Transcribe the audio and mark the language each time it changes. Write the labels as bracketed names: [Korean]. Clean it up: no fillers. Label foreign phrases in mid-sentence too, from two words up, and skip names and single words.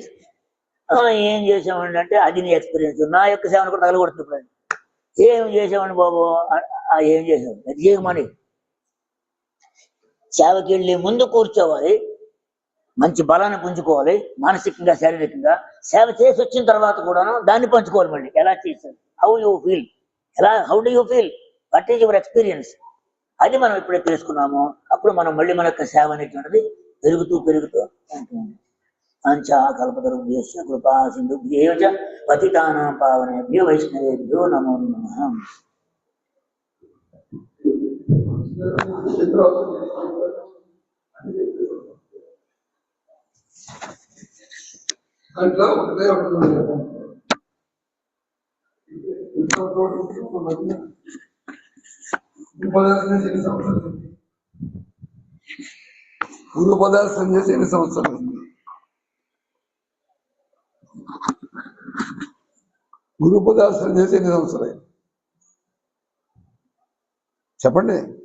[Telugu] ఏం చేసామండి అంటే అది నీ ఎక్స్పీరియన్స్. నా యొక్క సేవను కూడా తగలగొడుతుంది. ఇప్పుడు ఏం చేసామని బాబు, ఏం చేసావు అది చేయమని. సేవకి వెళ్ళి ముందు కూర్చోవాలి, మంచి బలాన్ని పుంజుకోవాలి మానసికంగా శారీరకంగా. సేవ చేసి వచ్చిన తర్వాత కూడాను దాన్ని పంచుకోవాలి. మళ్ళీ ఎలా చేశారు, [English] how you feel, how do you feel, what is your experience, [Telugu] అది మనం ఎప్పుడైతే తెలుసుకున్నామో అప్పుడు మనం మళ్ళీ మన యొక్క సేవ అనేటువంటిది పెరుగుతూ ఉంటుంది. [Sanskrit] అంచా కల్పతరుభ్యశ్చ కృపా సింధుభ్యేవ చ పతితానాం పావనేభ్యో వైష్ణవేభ్యో నమో నమః. [Telugu] అట్లా ఒకటే పూర్వపదార్థం చేసి 8 సంవత్సరాలు గురుపదార్థం చేసి 8 సంవత్సరాలు చెప్పండి.